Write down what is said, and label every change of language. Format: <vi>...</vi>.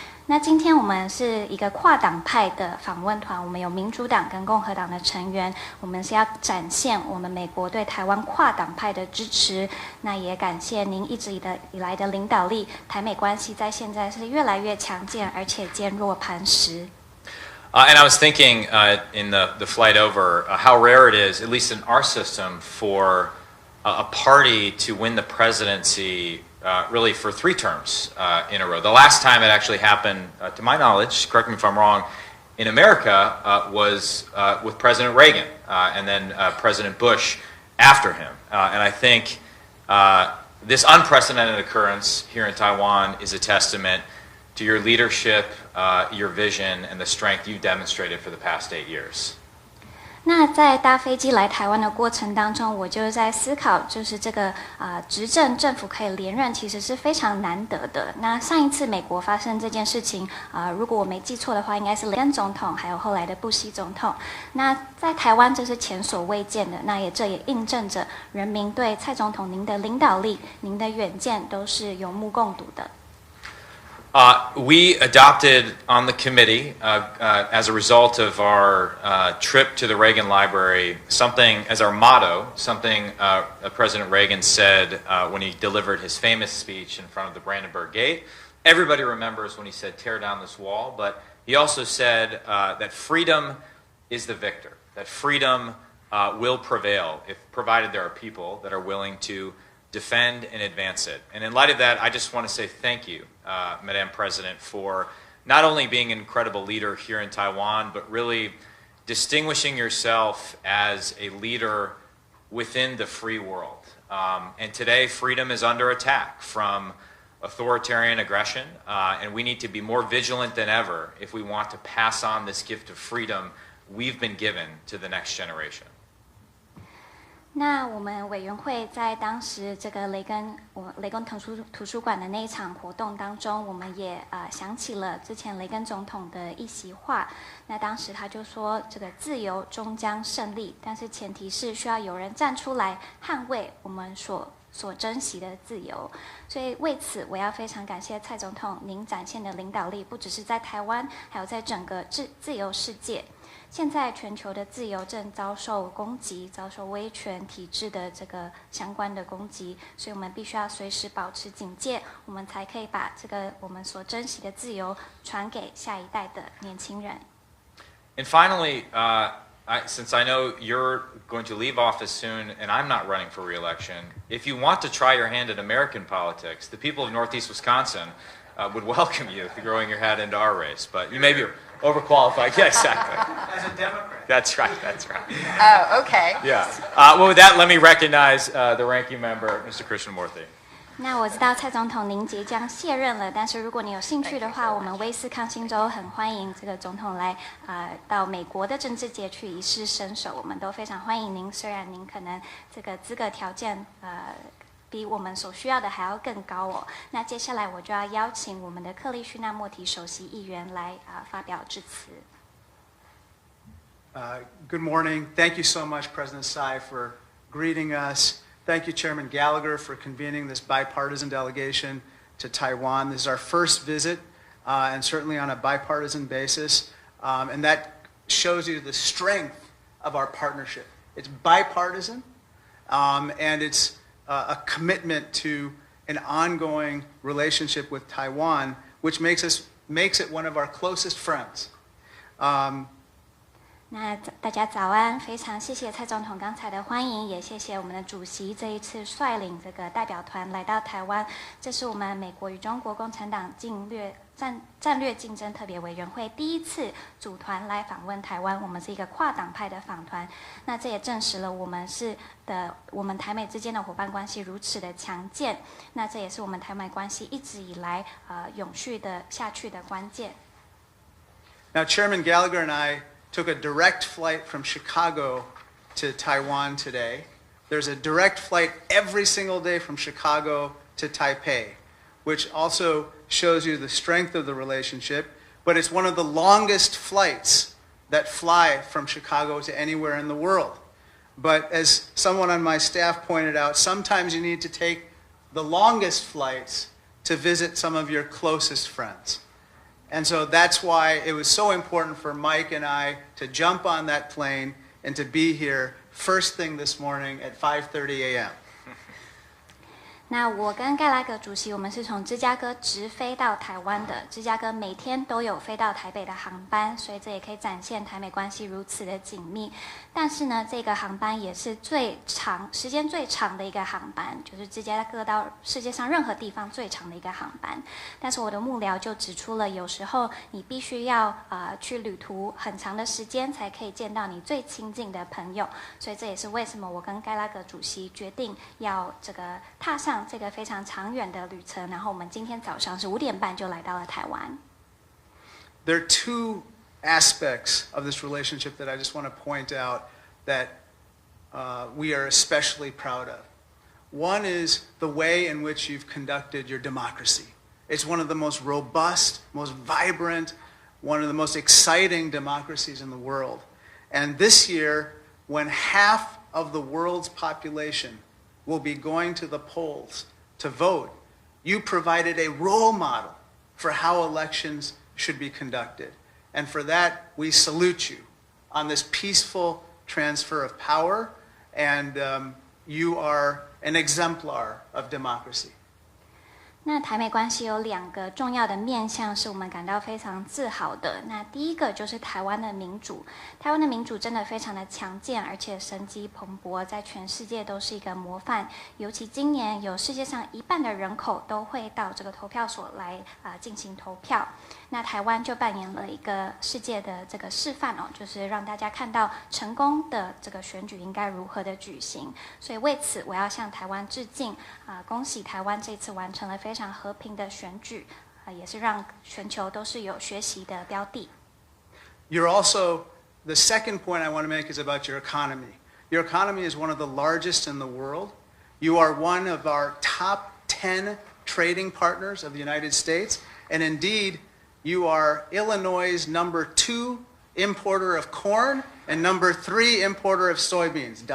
<zh>那今天我们是一个跨党派的访问团，我们有民主党跟共和党的成员，我们是要展现我们美国对台湾跨党派的支持。那也感谢您一直以来的领导力，台美关系在现在是越来越强健，而且坚若磐石。</zh> <en>And I was thinking in the flight over how rare it is, at least in our system, for a party to win the presidency really for 3 terms in a row. The last time it actually happened, to my knowledge, correct me if I'm wrong, in America was with President Reagan and then President Bush after him. And I think this unprecedented occurrence here in Taiwan is a testament to your leadership, your vision, and the strength you've demonstrated for the past 8 years.</en> <zh>那在搭飞机来台湾的过程当中，我就在思考，就是这个执政政府可以连任，其实是非常难得的。那上一次美国发生这件事情，如果我没记错的话，应该是雷根总统，还有后来的布希总统。那在台湾这是前所未见的，那这也印证着人民对蔡总统您的领导力、您的远见都是有目共睹的。</zh> <en>We adopted on the committee, as a result of our trip to the Reagan Library, something as our motto, something President Reagan said when he delivered his famous speech in front of the Brandenburg Gate. Everybody remembers when he said, "Tear down this wall," but he also said that freedom is the victor, that freedom will prevail if provided there are people that are willing to defend and advance it. And in light of that, I just want to say thank you, Madam President, for not only being an incredible leader here in Taiwan, but really distinguishing yourself as a leader within the free world. And today, freedom is under attack from authoritarian aggression, and we need to be more vigilant than ever if we want to pass on this gift of freedom we've been given to the next generation.</en> <zh>那我们委员会在当时这个雷根图书馆的那一场活动当中，我们也想起了之前雷根总统的一席话。那当时他就说，这个自由终将胜利，但是前提是需要有人站出来捍卫我们所珍惜的自由。所以为此，我要非常感谢蔡总统您展现的领导力，不只是在台湾，还有在整个自由世界。现在全球的自由正遭受攻击，遭受威权体制的这个相关的攻击，所以我们必须要随时保持警戒，我们才可以把这个我们所珍惜的自由传给下一代的年轻人。</zh> <en>And finally, since I know you're going to leave office soon and I'm not running for re-election, if you want to try your hand at American politics, the people of Northeast Wisconsin would welcome you throwing your hat into our race. But you may be overqualified. Yeah, exactly. As a Democrat. That's right, that's right. Oh, okay. Yeah. Well, with that, let me recognize the ranking member, Mr. Krishnamurthy.</en> <zh>那我知道蔡总统您即将卸任了，但是如果你有兴趣的话，我们威斯康星州很欢迎这个总统来到美国的政治界去一试身手，我们都非常欢迎您。虽然您可能这个资格条件比我们所需要的还要更高哦。那接下来我就要邀请我们的克利须纳莫提首席议员来发表致辞。</zh> <en>Good morning. Thank you so much, President Tsai, for greeting us. Thank you, Chairman Gallagher, for convening this bipartisan delegation to Taiwan. This is our first visit, and certainly on a bipartisan basis, and that shows you the strength of our partnership. It's bipartisan, and it's a commitment to an ongoing relationship with Taiwan, which makes it one of our closest friends.</en> <zh>那大家早安，非常谢谢蔡总统刚才的欢迎，也谢谢我们的主席这一次率领这个代表团来到台湾。这是我们美国与中国共产党战略竞争特别委员会第一次组团来访问台湾，我们是一个跨党派的访团。那这也证实了我们台美之间的伙伴关系如此的强健。那这也是我们台美关系一直以来永续的下去的关键。</zh> <en>Now, Chairman Gallagher and I took a direct flight from Chicago to Taiwan today. There's a direct flight every single day from Chicago to Taipei, which also shows you the strength of the relationship, but it's one of the longest flights that fly from Chicago to anywhere in the world. But as someone on my staff pointed out, sometimes you need to take the longest flights to visit some of your closest friends. And so that's why it was so important for Mike and I to jump on that plane and to be here first thing this morning at 5:30 a.m.</en> <zh>那我跟盖拉格主席，我们是从芝加哥直飞到台湾的。芝加哥每天都有飞到台北的航班，所以这也可以展现台美关系如此的紧密。但是呢，这个航班也是时间最长的一个航班，就是芝加哥到世界上任何地方最长的一个航班。但是我的幕僚就指出了，有时候你必须要去旅途很长的时间，才可以见到你最亲近的朋友。所以这也是为什么我跟盖拉格主席决定要踏上这个非常长远的旅程，然后我们今天早上是5点半就来到了台湾。</zh> <en>There are two aspects of this relationship that I just want to point out that we are especially proud of. One is the way in which you've conducted your democracy. It's one of the most robust, most vibrant, one of the most exciting democracies in the world. And this year, when half of the world's population will be going to the polls to vote, you provided a role model for how elections should be conducted. And for that, we salute you on this peaceful transfer of power, and you are an exemplar of democracy.</en> <zh>那台美关系有2个重要的面向是我们感到非常自豪的。那第一个就是台湾的民主，台湾的民主真的非常的强健，而且生机蓬勃，在全世界都是一个模范。尤其今年有世界上1半的人口都会到这个投票所来进行投票。那台湾就扮演了一个世界的这个示范就是让大家看到成功的这个选举应该如何的举行。所以为此我要向台湾致敬恭喜台湾这次完成了非常和平的选举也是让全球都是有学习的标的。</zh> <en>You're also, the second point I want to make is about your economy. Your economy is one of the largest in the world. You are one of our top 10 trading partners of the United States, and indeed, you are Illinois' number 2 importer of corn and number 3 importer of soybeans.</en>